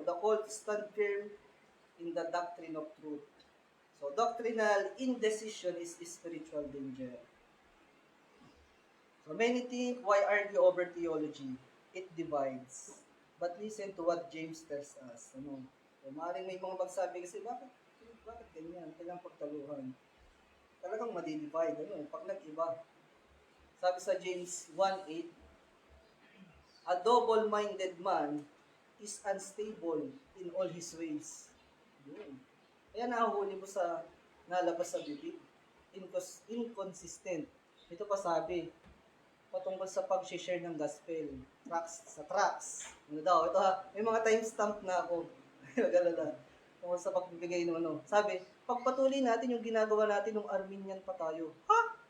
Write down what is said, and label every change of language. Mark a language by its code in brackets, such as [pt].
[en] The call to stand firm in the doctrine of truth. So, doctrinal indecision is spiritual danger. So, many think, why argue over theology? It divides. But listen to what James tells us. [tl] So, maaaring may mga magsabi kasi, bakit ganyan? Kailangang pagtaluhan. Talagang madidivide, pag nag-iba. Sabi sa [en] James 1:8, a double-minded man is unstable in all his ways. [tl] Yun. Kaya nahuhuli mo sa nalabas sa bibig. Inconsistent. Ito pa sabi, patungkol sa pag-share ng gospel. Tracts. Ano daw? Ito ha, may mga timestamp na ako. Nag-alala. Tungkol sa pagbibigay ng ano. Sabi, pagpatuloy natin yung ginagawa natin ng Arminian pa tayo. Ha?